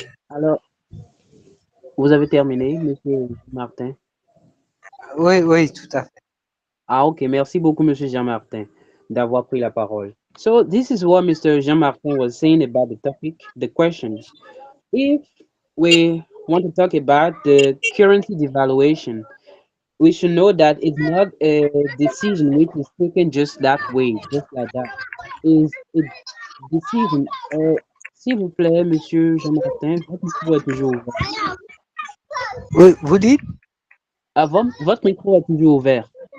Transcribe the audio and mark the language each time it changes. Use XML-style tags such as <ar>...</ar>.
<fr>Alors, vous avez terminé, Monsieur Martin? Oui, oui, tout à fait. Ah, ok. Merci beaucoup, Monsieur Jean-Martin, d'avoir pris la parole.</fr> <en>So, this is what Mr. Jean-Martin was saying about the topic, the question. If we want to talk about the currency devaluation, we should know that it's not a decision which is taken just that way, just like that. It's a decision.</en> <fr>S'il vous plaît, Monsieur Jean-Martin, votre micro est toujours ouvert. Oui, vous dites? Votre micro est toujours ouvert.</fr>